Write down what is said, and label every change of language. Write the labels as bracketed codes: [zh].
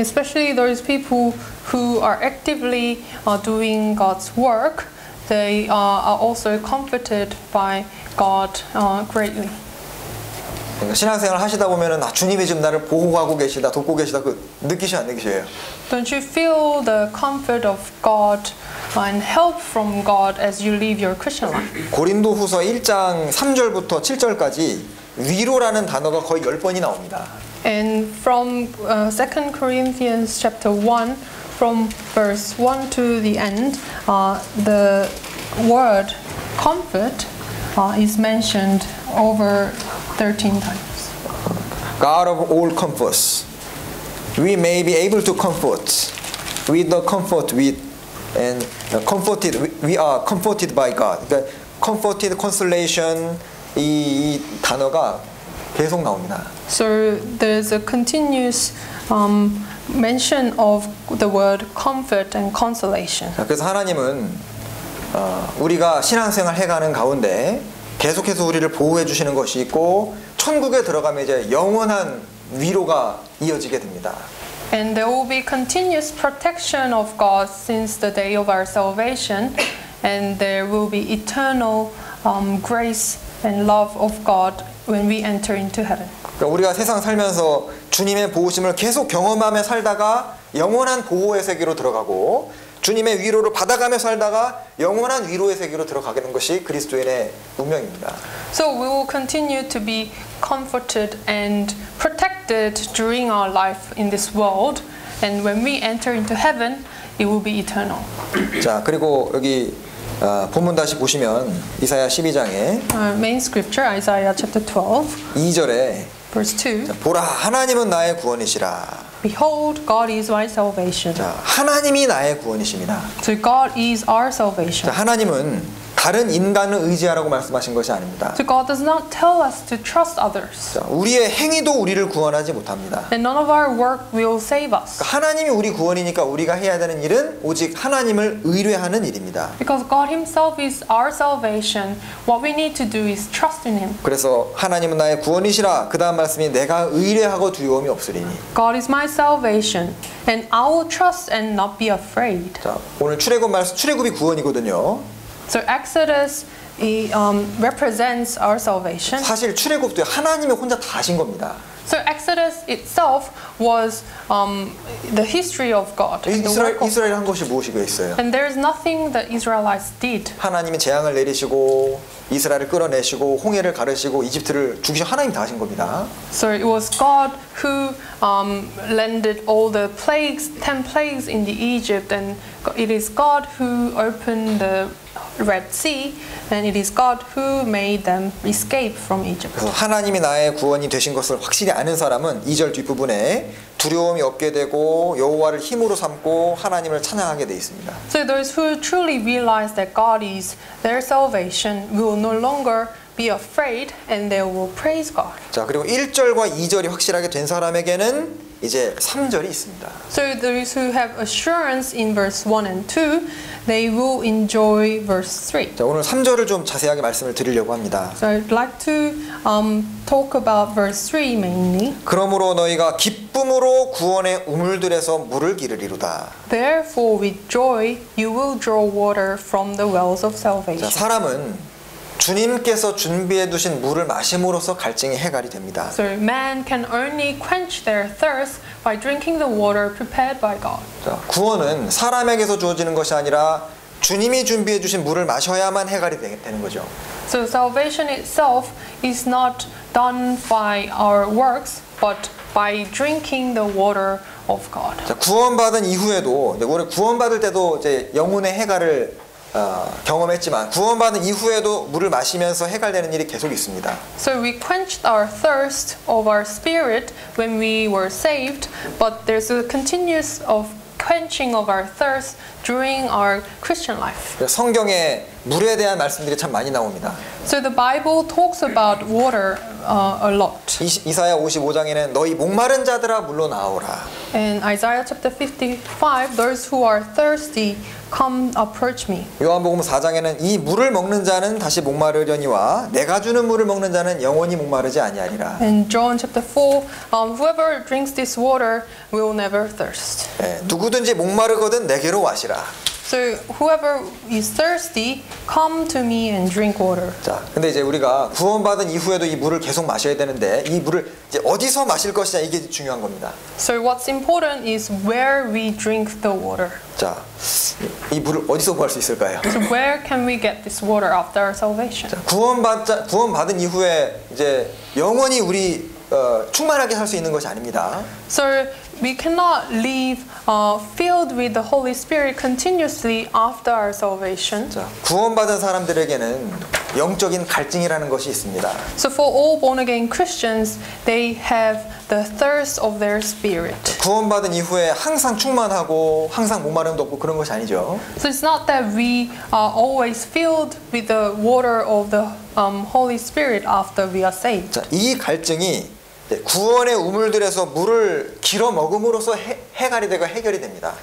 [en] Especially those people who are actively doing God's work, they are also comforted by God greatly. [ko] 그러니까 신앙생활 하시다 보면은 주님이 지금 나를 보호하고 계시다, 돕고 계시다 느끼셔 안 느끼셔요? [en] Don't you feel the comfort of God and help from God as you live your Christian life? [ko] 고린도후서 1장 3절부터 7절까지 위로라는 단어가 거의 10번이 나옵니다. [en] And from 2 Corinthians chapter 1, from verse 1 to the end, the word comfort is mentioned over 13 times. God of all comforts, we may be able to comfort with the comfort with and comforted we are comforted by God. [ko] 그러니까 [en] comforted, consolation [ko] 이 단어가 계속 나옵니다. [en] So there's a continuous mention of the word comfort and consolation. [ko] 자, 그래서 하나님은 우리가 신앙생활 해가는 가운데 계속해서 우리를 보호해 주시는 것이 있고 천국에 들어가면 이제 영원한 위로가 이어지게 됩니다. [en] And there will be continuous protection of God since the day of our salvation, and there will be eternal grace and love of God when we enter into heaven. [ko] 그러니까 우리가 세상 살면서 주님의 보호심을 계속 경험하며 살다가 영원한 보호의 세계로 들어가고 주님의 위로를 받아가며 살다가 영원한 위로의 세계로 들어가게 된 것이 그리스도인의 운명입니다. [en] So we will continue to be comforted and protected during our life in this world, and when we enter into heaven, it will be eternal. [ko] 자, 그리고 여기 본문 다시 보시면 이사야 12장에 [en] Main scripture, Isaiah chapter 12, [ko] 2절에 [en] verse 2. [ko] 보라 하나님은 나의 구원이시라. [en] Behold, God is my salvation. [ko] 자, 하나님이 나의 구원이십니다. [en] So God is our [ko] 자, [en] salvation. [ko] 하나님은 다른 인간을 의지하라고 말씀하신 것이 아닙니다. [en] So God does not tell us to trust others. [ko] 자, 우리의 행위도 우리를 구원하지 못합니다. [en] And none of our work will save us. [ko] 하나님이 우리 구원이니까 우리가 해야 되는 일은 오직 하나님을 의뢰하는 일입니다. [en] Because God Himself is our salvation, what we need to do is trust in Him. [ko] 그래서 하나님은 나의 구원이시라. 그 다음 말씀이 내가 의뢰하고 두려움이 없으리니. [en] God is my salvation, and I will trust and not be afraid. [ko] 자, 오늘 출애굽 말씀, 출애굽이 구원이거든요. [en] So Exodus represents our salvation. [ko] 사실 출애굽도 하나님이 혼자 다 하신 겁니다. [en] So Exodus itself was the history of God. the work of- [ko] 이스라엘 한 것이 무엇이겠어요? [en] And there is nothing that Israelites did. [ko] 하나님이 재앙을 내리시고 이스라엘을 끌어내시고 홍해를 가르시고 이집트를 죽이시고 하나님이 다 하신 겁니다. [en] So it was God who landed all the plagues, 10 plagues in the Egypt, and it is God who opened the Red Sea, and it is God who made them escape from Egypt. [ko] 그래서 하나님이 나의 구원이 되신 것을 확실히 아는 사람은 2절 뒷부분에 두려움이 없게 되고 여호와를 힘으로 삼고 하나님을 찬양하게 돼 있습니다. [en] So those who truly realize that God is their salvation will no longer be afraid, and they will praise God. [ko] 자, 그리고 1절과 2절이 확실하게 된 사람에게는 이제 3절이 있습니다. [en] So those who have assurance in verse 1 and 2, they will enjoy verse 3. [ko] 자, 오늘 3절을 좀 자세하게 말씀을 드리려고 합니다. [en] So I'd like to talk about verse 3 mainly. [ko] 그러므로 너희가 기쁨으로 구원의 우물들에서 물을 기르리로다. [en] Therefore with joy you will draw water from the wells of [ko] 자, [en] salvation. [ko] 사람은 주님께서 준비해 두신 물을 마심으로써 갈증이 해결이 됩니다. [en] So man can only quench their thirst by drinking the water prepared by God. [ko] 자, 구원은 사람에게서 주어지는 것이 아니라 주님이 준비해 주신 물을 마셔야만 해결이 되는 거죠. [en] So salvation itself is not done by our works, but by drinking the water of God. [ko] 자, 구원받은 이후에도 우리 구원받을 때도 이제 영혼의 해결을 경험했지만 구원받은 이후에도 물을 마시면서 해결되는 일이 계속 있습니다. [en] So we quenched our thirst of our spirit when we were saved, but there's a continuous of quenching of our thirst during our Christian life. [ko] 성경에 물에 대한 말씀들이 참 많이 나옵니다. [en] So the Bible talks about water a lot. [ko] 이사야 55장에는 너희 목마른 자들아 물로 나오라. [en] In Isaiah chapter 55, those who are thirsty, come approach me. [ko] 요한복음 4장에는 이 물을 먹는 자는 다시 목마르려니와 내가 주는 물을 먹는 자는 영원히 목마르지 아니하리라. [en] In John chapter 4, whoever drinks this water will never thirst. [ko] 누구든지 목마르거든 내게로 와시라. [en] So whoever is thirsty, come to me and drink water. [ko] 자, 근데 이제 우리가 구원받은 이후에도 이 물을 계속 마셔야 되는데 이 물을 이제 어디서 마실 것이냐 이게 중요한 겁니다. [en] So what's important is where we drink the water. [ko] 자, 이 물을 어디서 구할 수 있을까요? [en] So where can we get this water after our salvation? [ko] 구원받은 이후에 이제 영원히 우리 충만하게 살 수 있는 것이 아닙니다. [en] So we cannot live filled with the Holy Spirit continuously after our salvation. [ko] 자, 구원받은 사람들에게는 영적인 갈증이라는 것이 있습니다. [en] So for all born again Christians, they have the thirst of their spirit. [ko] 구원받은 이후에 항상 충만하고 항상 목마름도 없고 그런 것이 아니죠. [en] So it's not that we are always filled with the water of the Holy Spirit after we are saved. [ko] 자, 이 갈증이 구원의 우물들에서 물을 길어 먹음으로써 해결이 되고 해결이 됩니다.